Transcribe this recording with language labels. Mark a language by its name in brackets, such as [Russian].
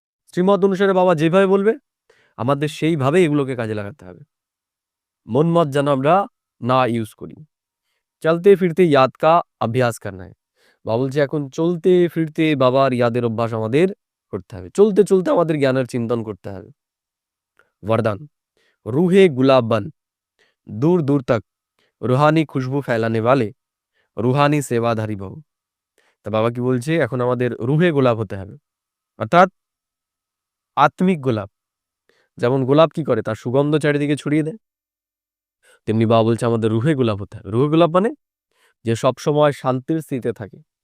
[Bangla] শ্রীমত অনুসারে বাবা যেভাবে বলবে, আমাদের সেইভাবে এগুলোকে কাজে লাগাতে হবে। মন মত যেন আমরা না ইউজ করি। [Hindi] চলতে ফিরতে ইয়াদ কা অভ্যাস করনা है। [Bangla] বাবা বলছে এখন চলতে ফিরতে বাবার ইয়াদের অভ্যাস আমাদের করতে হবে। চলতে চলতে আমাদের জ্ঞানের চিন্তন করতে হবে। [Hindi] वरदान रूहे गुलाब बन दूर दूर तक रूहानी खुशबू फैलाने वाले रूहानी सेवाधारी भव। [Bangla] তা বাবা কি বলছে, এখন আমাদের রুহে গোলাপ হতে হবে, অর্থাৎ আত্মিক গোলাপ। যেমন গোলাপ কি করে, তার সুগন্ধ চারিদিকে ছড়িয়ে দেয়, তেমনি বাবা বলছে আমাদের রুহে গোলাপ হতে হবে। রুহে গোলাপ মানে যে সব সময় শান্তির স্থিতিতে থাকে।